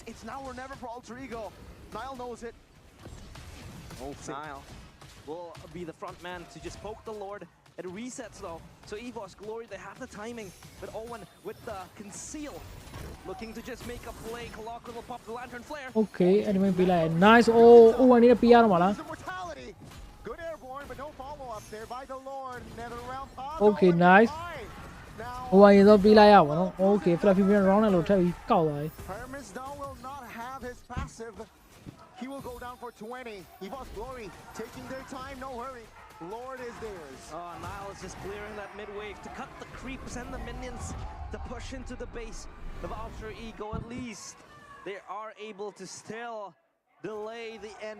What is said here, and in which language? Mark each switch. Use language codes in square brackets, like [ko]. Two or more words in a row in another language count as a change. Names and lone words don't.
[en] It's now or never for Alter Ego. Nile knows it. Nile will be the front man to just poke the Lord. It resets though, so EVOS Glory, they have the timing, but Owen with the conceal, looking to just make a play. Colloquial will pop the lantern flare. [my] Okay အဲ့ဒီမှာပြလိုက် [en] nice oh [my] 1နေပြရတော့မလား [en] Immortality. Good airborne, but no follow-up there by the Lord. Nether round pod. Okay nice [my] ဟိုရင်တော့ပြလိုက်ရပါတော့ [en] okay fluffy bin round [my] နဲ့လို့ထပ်ပြီးကောက်သွားပြီ [en] Hermes now will not have his passive. He will go down for 20. EVOS Glory taking their time, no hurry. Lord is theirs. Oh, Nile is just clearing that mid wave to cut the creeps and the minions to push into the base of Alter Ego. At least they are able to still delay the end.